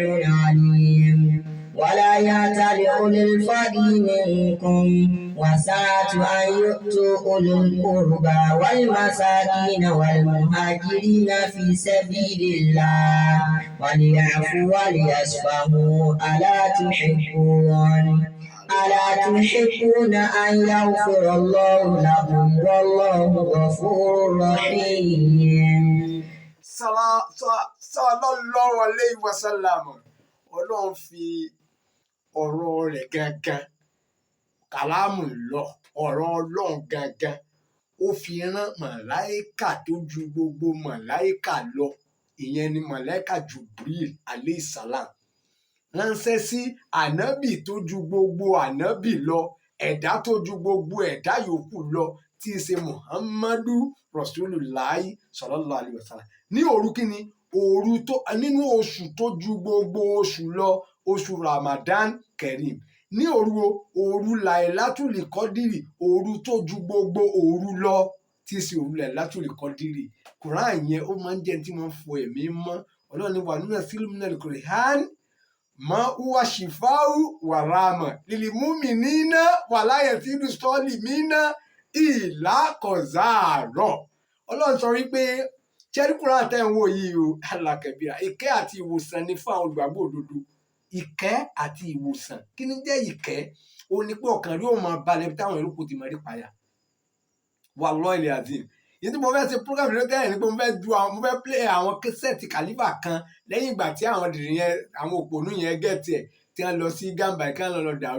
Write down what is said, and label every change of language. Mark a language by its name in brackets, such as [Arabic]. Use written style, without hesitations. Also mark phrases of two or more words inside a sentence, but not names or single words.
[Arabic] عليم ولا يأتل أولي الفضل منكم وسعة أن يؤتوا أولي القربى والمساكين والمهاجرين في سبيل الله وليعفوا وليصفحوا ألا تحبون أن يغفر الله لكم والله غفور رحيم. صلى الله عليه وسلم [Yoruba] ọlọ́run fi ọ̀rọ̀ rẹ̀ gangan kàlámù lọ ọ̀rọ̀ ọlọ́run gangan ó fi rán màláíkà tó ju gbogbo màláíkà lọ ìyẹn ni màláíkà Jibril [Arabic] عليه السلام [Yoruba] ránṣẹ́ sí ànábì tó ju gbogbo ànábì lọ ẹ̀dá tó ju gbogbo ẹ̀dá yòókù lọ tí í ṣe Muhammadu [Arabic] رسول الله صلى الله عليه وسلم [Yoruba] ní òru kíni òru tó nínú oṣù tó ju gbogbo oṣù lọ oṣù [Arabic] رمضان كريم [Yoruba] ní òru Lailatul Qadri, òru tó ju gbogbo òru lọ tí í ṣe òru Lailatul Qadri. Quran yẹn ó máa ń jẹ́ tí máa ń fọ ẹ̀mí mọ́. Ọlọ́run ní [Arabic] وننزل من القرآن ما هو شفاء ورحمة للمؤمنين ولا يزيد الظالمين إلا خسارا. [Yoruba] Ọlọ́run sọ wípé ṣẹ́rí Quran tẹ́ ń wò yìí o, alákẹ̀bíra, ìkẹ́ àti ìwòsàn ni fún àwọn olùgbàgbọ́ òdodo. Ìkẹ́ àti ìwòsàn. Kí ni jẹ́ ìkẹ́? Ó ní pé ọkàn rí ó máa balẹ̀ táwọn yòókù ti máa rí payà. [Arabic] والله العظيم. [Yoruba] Yìí tí mo fẹ́ ṣe program lórí tẹ́lẹ̀ ni pé mo fẹ́ play àwọn kẹsẹ̀tì Khalifa kan lẹ́yìn ìgbà tí àwọn dìrín yẹn, àwọn òpònú yẹn gẹ̀ẹ́tì ẹ̀ tí wọ́n lọ sí Gàmbá kí wọ́n lọ dàrú.